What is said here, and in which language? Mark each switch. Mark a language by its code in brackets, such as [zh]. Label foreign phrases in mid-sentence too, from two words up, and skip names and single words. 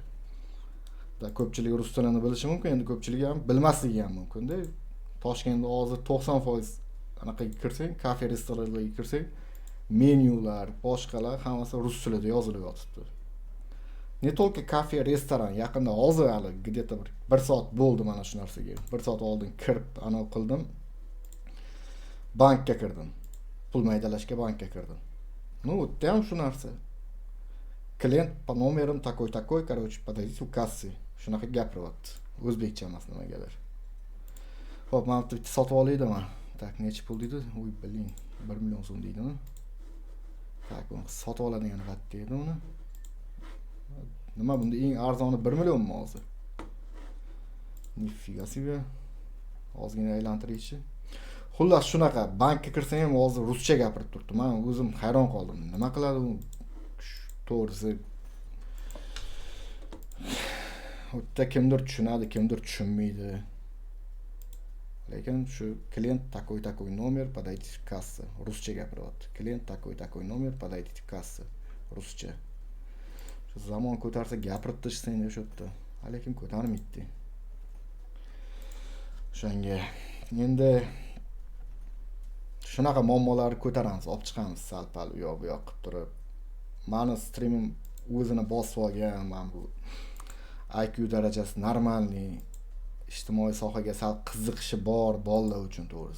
[uz] Ko'pchilik rus tilini bilishi mumkin, endi ko'pchilik ham bilmasligi ham mumkin-da. Toshkentda hozir 90% anaqaga kirsang, kafe restoranlarga kirsang, menyular, boshqalar hammasi rus tilida yozilib yotibdi. [ru] Не только [uz] kafe, restoran, yaqinda hozir hali где-то bir soat bo'ldi mana shu narsaga. 1 soat oldin kirib anav qildim. Bankka kirdim. Pul maydalashga bankka kirdim. O'tda ham shu narsa. [ru] Klient по номерам такой, короче, подойдите в кассе. [uz] Shunaqa gapiryapti. O'zbekcha emas nimagadir. Xo'p, men bitta sotib olaydiman. Tak, necha pul deydi? Voy, biling, 1 million so'm deydimi? Tak, uni sotib oladigan qatda edi uni. Nima bunda eng arzoni 1 millionmi hozir? [ru] Нифига себе. [uz] Ozgina aylantirishchi. Xullas shunaqa, bankka kirsam ham hozir ruscha gapirib turibdi. Men o'zim hayron qoldim. Nima qiladi u? To'g'risi o'tda kimdir tushunadi, kimdir tushunmaydi. Lekin shu [ru] klient такой номер, подойдите в кассу. [uz] Ruscha gapiryapti. [ru] Klient такой номер, подойдите в кассу. [uz] Ruscha. Shu zamon ko'tarsa gapirib tashlaysan o'sha yerda. Lekin ko'tarmaydi. Shunga endi shunaqa muammolarni ko'taramiz, olib chiqamiz sal-pal u yoq bu yoq qilib turib. Mani streamim o'zini bosib olgan, men bu IQ darajasi normalniy, ijtimoiy sohaga sal qiziqishi bor bolalar uchun to'g'risi.